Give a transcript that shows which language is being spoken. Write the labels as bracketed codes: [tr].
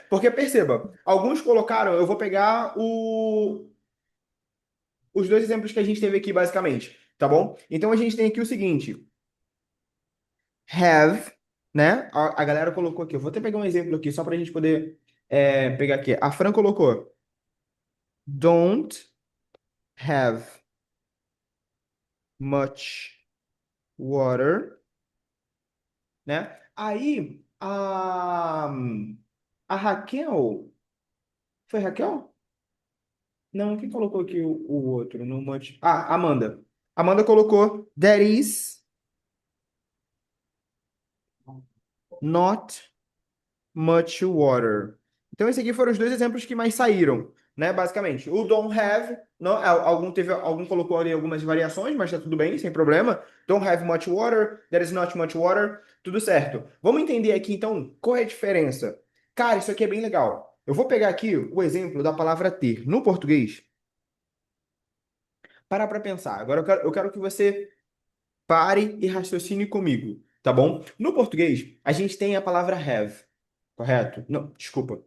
[pt] Porque perceba, alguns colocaram, eu vou pegar os dois exemplos que a gente teve aqui, basicamente, tá bom? Então a gente tem aqui o seguinte, have, né? A galera colocou aqui, eu vou até pegar um exemplo aqui, só pra gente poder pegar aqui. A Fran colocou, [en] don't have much water, [pt] né? Aí a Raquel, foi Raquel? Não, quem colocou aqui o outro? No much... Ah, Amanda. Amanda colocou [en] there is not much water. [pt] Então, esses aqui foram os dois exemplos que mais saíram, né? Basicamente, o don't have, não, algum colocou ali algumas variações, mas tá tudo bem, sem problema. [en] Don't have much water, there is not much water, [pt] tudo certo. Vamos entender aqui então qual é a diferença. Cara, isso aqui é bem legal. Eu vou pegar aqui o exemplo da palavra ter. No português, para pensar. Agora eu quero que você pare e raciocine comigo, tá bom? No português, a gente tem a palavra have, correto? Não, desculpa.